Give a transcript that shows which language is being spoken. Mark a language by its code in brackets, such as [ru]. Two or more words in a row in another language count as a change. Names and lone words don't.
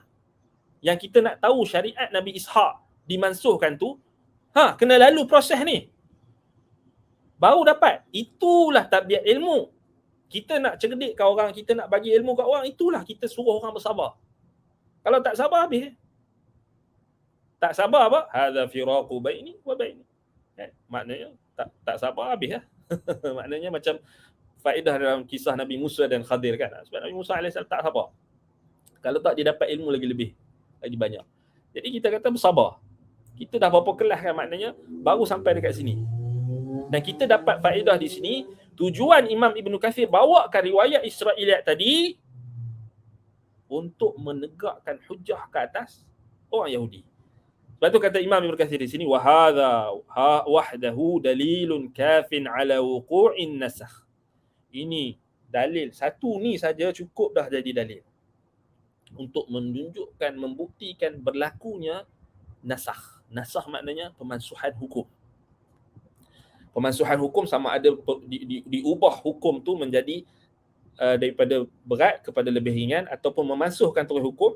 [ms] Yang kita nak tahu syariat Nabi Ishaq dimansuhkan tu, kena lalu proses ni. Baru dapat. Itulah tabiat ilmu. Kita nak cerdikkan orang, kita nak bagi ilmu kat orang, itulah kita suruh orang bersabar. Kalau tak sabar habis. Tak sabar apa? [ar] هذا فراق بيني و بيني. [ms] Maknanya tak sabar habis lah. Maknanya macam faedah dalam kisah Nabi Musa dan Khadir kan. Sebab Nabi Musa AS tak sabar. Kalau tak dia dapat ilmu lagi banyak. Jadi kita kata bersabar. Kita dah berapa kelas kan, maknanya baru sampai dekat sini. Dan kita dapat faedah di sini. Tujuan Imam Ibn Kathir bawakan riwayat Israiliyat tadi untuk menegakkan hujah ke atas orang Yahudi. Sebab tu kata Imam Ibn Kathir di sini, [ar] و هذا وحده دليل كاف على وقوع النسخ. [ms] Ini dalil satu ni saja cukup dah jadi dalil untuk menunjukkan, membuktikan berlakunya nasakh. Nasakh maknanya pemansuhan hukum. Pemansuhan hukum sama ada diubah hukum tu menjadi daripada berat kepada lebih ringan ataupun memansuhkan terus hukum.